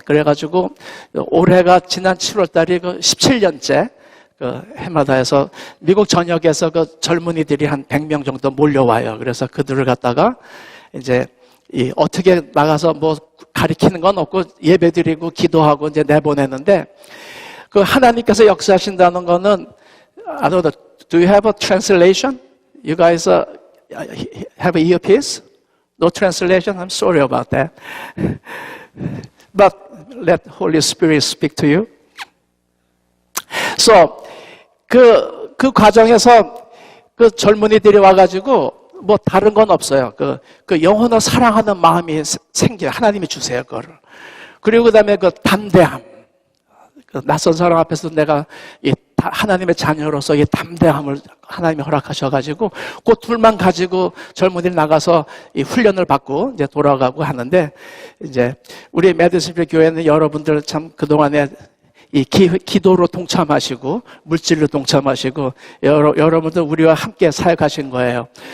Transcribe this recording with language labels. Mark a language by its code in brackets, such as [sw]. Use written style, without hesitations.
[ko] 그래가지고 올해가 지난 7월 달이 그 17년째 그 해마다 해서 미국 전역에서 그 젊은이들이 한 100명 정도 몰려와요. 그래서 그들을 갖다가 이제 어떻게 나가서 뭐 가리키는 건 없고 예배 드리고 기도하고 이제 내보내는데 그 하나님께서 역사하신다는 거는 [en] I don't know, do you have a translation? You guys have an earpiece? No translation? I'm sorry about that. But let Holy Spirit speak to you. [ko] So, 그 과정에서 그 젊은이들이 와가지고 뭐 다른 건 없어요. 그 영혼을 사랑하는 마음이 생겨요. 하나님이 주세요, 그거를. 그리고 그 다음에 그 담대함. 그 낯선 사람 앞에서 내가 하나님의 자녀로서 이 담대함을 하나님이 허락하셔가지고 그 둘만 가지고 젊은이들 나가서 이 훈련을 받고 이제 돌아가고 하는데 이제 우리 메디슨빌 교회는 여러분들 참 그동안에 이 기도로 동참하시고 물질로 동참하시고 여러분들 우리와 함께 사역하신 거예요.